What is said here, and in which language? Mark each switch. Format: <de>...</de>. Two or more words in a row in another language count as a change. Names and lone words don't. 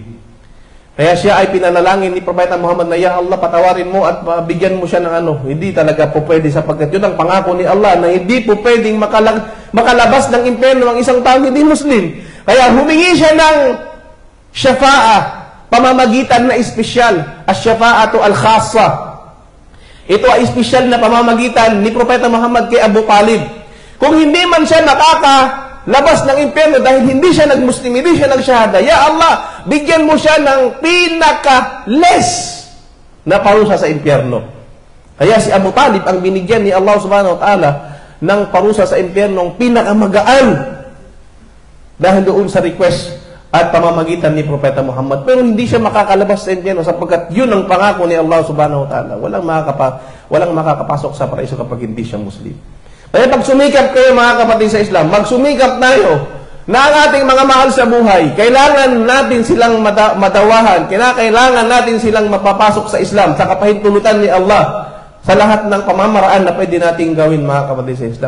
<tl>Kaya siya ay pinanalangin ni Propeta Muhammad na,</tl> <ar>يا الله,</ar> <tl>patawarin mo at bigyan mo siya ng ano. Hindi talaga po pwede, sapagkat yun ang pangako ni Allah na hindi po pwedeng makalabas ng impyerno ang isang taong hindi Muslim. Kaya humingi siya ng syafa'ah, pamamagitan na espesyal,</tl> <ar>الشفاعة الخاصة.</ar> <tl>Ito ay espesyal na pamamagitan ni Propeta Muhammad kay Abu Talib. Kung hindi man siya labas ng impyerno dahil hindi siya nag-Muslim, hindi siya nag-shahada,</tl> <ar>يا الله,</ar> <tl>bigyan mo siya ng pinaka-less na parusa sa impyerno. Kaya si Abu Talib ang binigyan ni Allah</tl> <ar>سبحانه وتعالى</ar> <tl>ng parusa sa impyernong pinakamagaan dahil doon sa request at pamamagitan ni Propeta Muhammad. Pero hindi siya makakalabas sa impyerno sapagkat yun ang pangako ni Allah</tl> <ar>سبحانه وتعالى.</ar> <tl>Walang makakapasok sa paraiso kapag hindi siya Muslim. Kaya pag sumikap kayo, mga kapatid sa Islam, magsumikap tayo na ang ating mga mahal sa buhay, kailangan natin silang madawahan, kailangan natin silang mapapasok sa Islam, sa kapahintulutan ni Allah, sa lahat ng pamamaraan na pwede nating gawin, mga kapatid sa Islam.</tl>